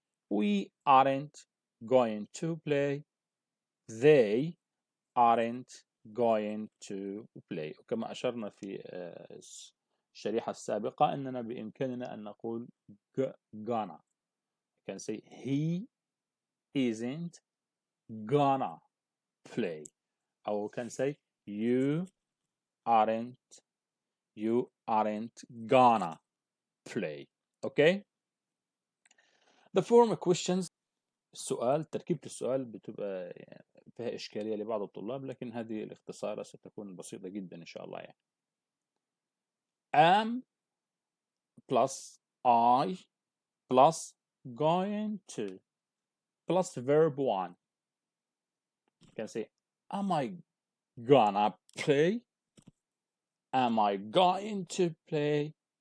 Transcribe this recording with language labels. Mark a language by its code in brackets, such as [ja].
[en] We aren't going to play. They aren't going to play. [ar] وكما أشرنا في الشريحة السابقة أننا بإمكاننا أن نقول gonna. [en] You can say he isn't gonna play. أو can say you aren't gonna play. Okay. The form questions. [ar] السؤال، تركيبة السؤال بتبقى فيها إشكالية لبعض الطلاب، لكن هذه الاختصارات ستكون بسيطة جدا إن شاء الله يعني. [en] am plus I plus going to plus verb 1. You can say am I gonna play? Am I going to play?